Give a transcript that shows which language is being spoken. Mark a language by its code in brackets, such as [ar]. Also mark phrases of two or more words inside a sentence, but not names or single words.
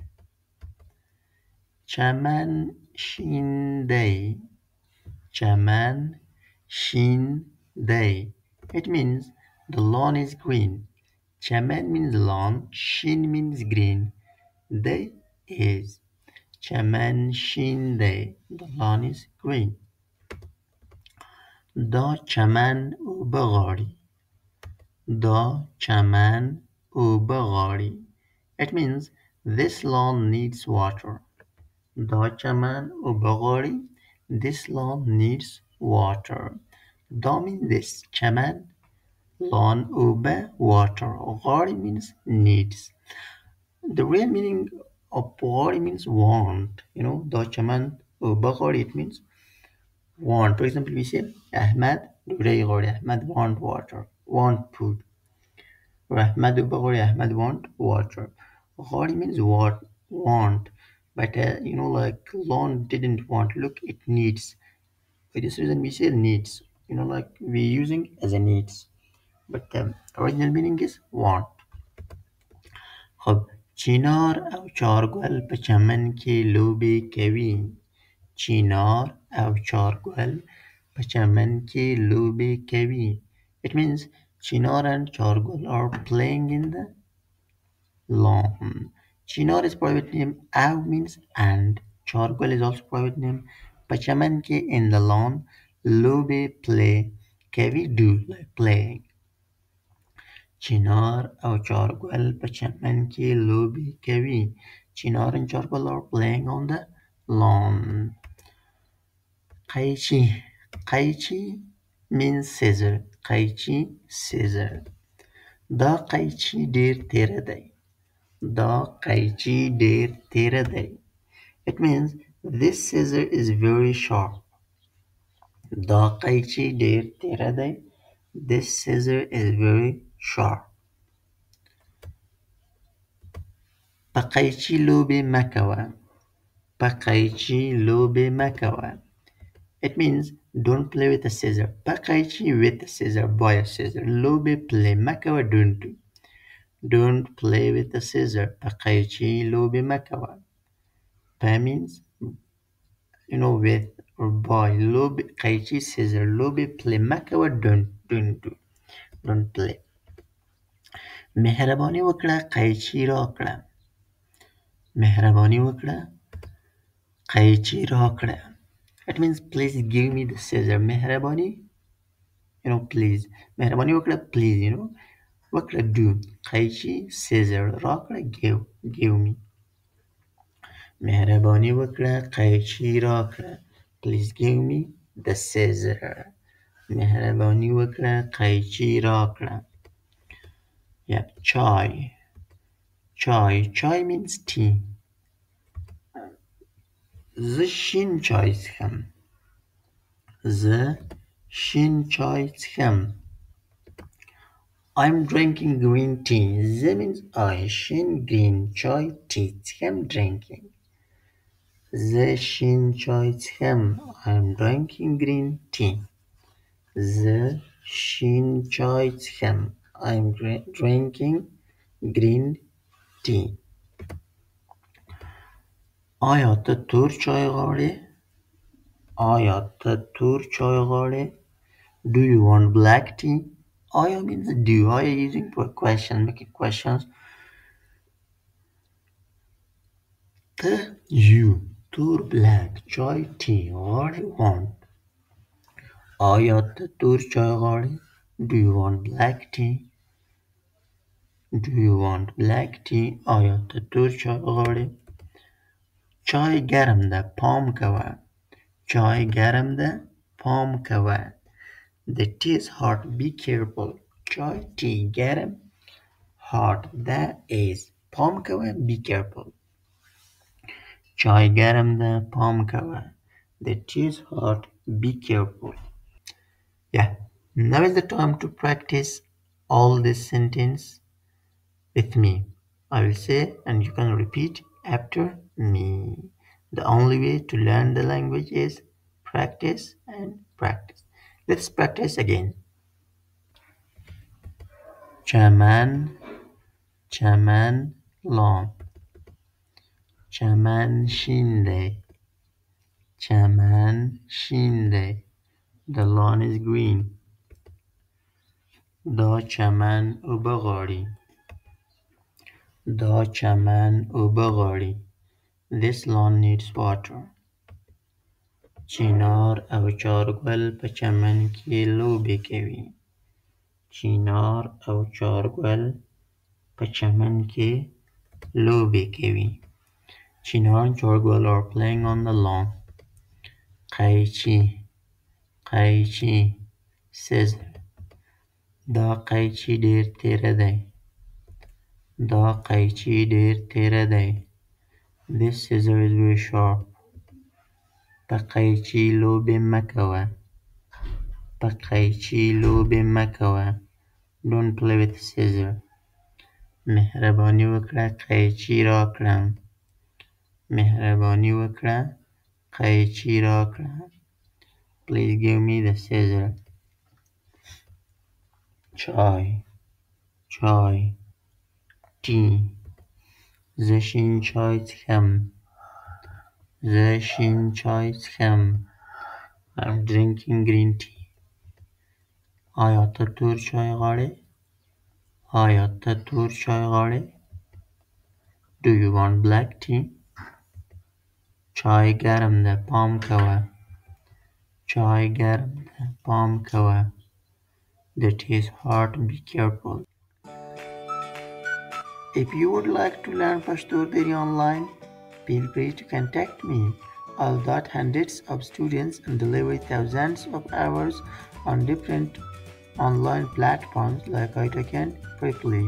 [ps] چمن شین دی، چمن شین دی. [en] It means the lawn is green. Chaman means lawn, shin means green. [ps] Day is چمن شین دی. [en] The lawn is green. [ps] دا چمن او بغاری. دا چمن او بغاری. [en] It means this lawn needs water. [ps] دا چمن او بغاری. [en] This lawn needs water. دا means this. چمن lawn اوبه water. غاری means needs. The real meaning of غاری means want. [ps] دا چمن او بغاری, [en] it means want. For example, we say Ahmad Ahmad want water, want food. Or Ahmad Ahmad want water. Ghari means what, want. But like Lon didn't want. Look, it needs. For this reason, we say needs. Like we're using as a needs. But the original meaning is want. [ps] خب چینار او چارگل په چمن کې لوبې کوي. چینار او چارګل په چمن کې لوبې کوي. [en] It means Chinar and Chargol are playing in the lawn. Chinar is private name, Av means and, Chargol is also private name. [ps] په چمن کې [en] in the lawn, لوبې play, کوي do like playing. [ps] چنار او چارګل په چمن کې لوبې کوي. [en] Chinar and Chargol are playing on the lawn. قیچی. قیچی means scissor. قیچی scissor. [ps] دا قیچی ډیر تیره دی. دا قیچی ډیر تیره دی. [en] It means this scissor is very sharp. [ps] دا قیچی ډیر تیره دی. [en] This scissor is very sharp. [ps] په قیچی لوبې مه کوه. په قیچی لوبې مه کوه. [en] It means don't play with a scissor. [ps] په قیچی [en] with a scissor, by a scissor. [ps] لوبې play مه کوه, [en] don't do. Don't play with the scissor. [ps] په قیچی لوبې مه کوه. په [en] means with or by. [ps] لوبې قیچی scissor. لوبې play مه کوه, [en] don't do. Don't play. [ps] مهرباني وکړه قیچی راکړه. مهرباني وکړه قیچی راکړه. [en] It means please give me the scissor. مهرباني please. [ps] مهرباني وکړه please. [en] وکړه do. قیچی scissor. راکړه give me. [ps] مهرباني وکړه قیچی راکړه. [en] Please give me the scissor. [ps] مهرباني وکړه قیچی راکړه. [en] Yeah, chai. Chai means tea. [ps] زه شین چای څښم. زه شین چای څښم. [en] I'm drinking green tea. زه means I. شین green چای tea څښم drinking. [ps] زه شین چای څښم. [en] I'm drinking green tea. [ps] زه شین چای څښم. [en] I'm drinking green tea. [ps] آیا تو تور چای غواړې؟ آیا ته تور چای غواړې؟ [en] Do you want black tea? آیا means do. Are using for question, making questions. ته you تور black چای tea غواړې want. [ps] آیا ته تور چای غواړې؟ [en] Do you want black tea? Do you want black tea? [ps] آیا ته تور چای غواړې؟ چای ګرم ده پام کوه. چای ګرم ده پام کوه. [en] The tea is hot, be careful. چای tea ګرم hot ده is [ps] پام کوه [en] be careful. [ps] چای ګرم ده پام کوه. [en] The tea is hot, be careful. Yeah, now is the time to practice all this sentence with me. I will say and you can repeat after me. The only way to learn the language is practice and practice. Let's practice again. [ps] چمن چمن lawn. چمن شین دی. چمن شین دی. [en] The lawn is green. [ps] دا چمن اوبه غواړي. دا چمن اوبه غواړي. [en] This lawn needs water. [ps] چنار او چارګل په چمن کې لوبې کوي. چنار او چارګل په چمن کې لوبې کوي. [en] Chinar and Chorgwell are playing on the lawn. [ps] قیچي قیچي scissor. دا قیچي ډېر تیره دی. دا قیچي ډېر تیره دی. [en] This scissor is very sharp. [ps] په قیچي لوبې مه کوه. په قیچي لوبې مه کوه. [en] Don't play with scissor. [ps] مهرباني وکړه قیچي راکړه. مهرباني وکړه قیچي راکړه. [en] Please give me the scissor. [ps] چای چای tea. زه شین چای څښم. زه شین چای څښم. [en] I'm drinking green tea. [ps] آیا ته تور چای غواړې؟ آیا ته تور چای غواړې؟ [en] Do you want black tea? [ps] چای ګرم ده پام کوه. چای ګرم ده پام کوه. [en] The tea is hot, be careful. If you would like to learn Pashto very online, feel free to contact me. I'll got hundreds of students and deliver thousands of hours on different online platforms like Itacan quickly.